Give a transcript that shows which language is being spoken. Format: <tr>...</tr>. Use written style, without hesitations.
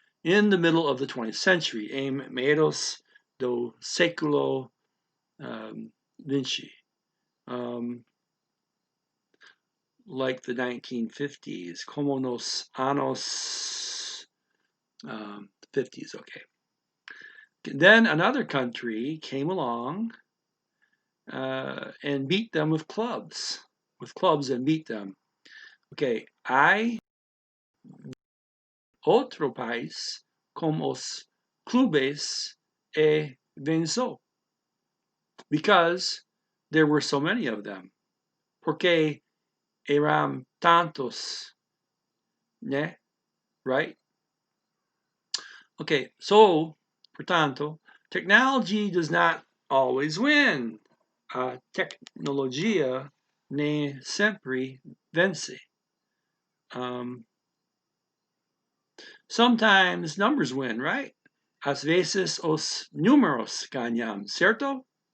<en>in the middle of the 20th century,</en> <pt>em meados do século XX,</pt> <en>like the 1950s,</en> <pt>como nos anos 50s,</pt> <en>okay. Then another country came along and beat them with clubs and beat them.</en> <pt>Okay, outro país com os clubes e vençou.</pt> <en>Because there were so many of them.</en> <pt>Porque eram tantos, né?</pt> <en>Right? Okay, so, portanto, technology does not always win.</en> <pt>A tecnologia nem sempre vence.</pt> <en>Sometimes numbers win, right?</en> <pt>Às vezes os números ganham, certo?</pt>